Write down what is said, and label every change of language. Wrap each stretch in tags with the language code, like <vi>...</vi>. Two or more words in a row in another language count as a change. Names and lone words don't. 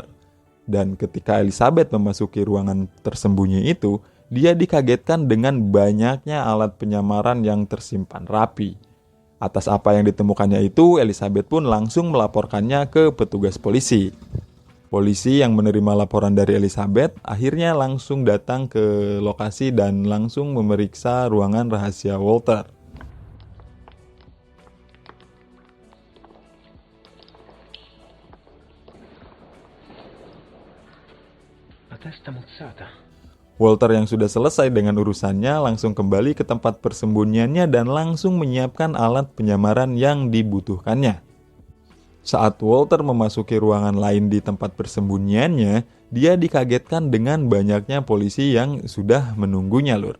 <id>Dan ketika Elizabeth memasuki ruangan tersembunyi itu, dia dikagetkan dengan banyaknya alat penyamaran yang tersimpan rapi. Atas apa yang ditemukannya itu, Elizabeth pun langsung melaporkannya ke petugas polisi. Polisi yang menerima laporan dari Elizabeth akhirnya langsung datang ke lokasi dan langsung memeriksa ruangan rahasia Walter.</id> <it>La testa mozzata.</it> <id>Walter yang sudah selesai dengan urusannya langsung kembali ke tempat persembunyiannya dan langsung menyiapkan alat penyamaran yang dibutuhkannya. Saat Walter memasuki ruangan lain di tempat persembunyiannya, dia dikagetkan dengan banyaknya polisi yang sudah menunggunya, lur.</id>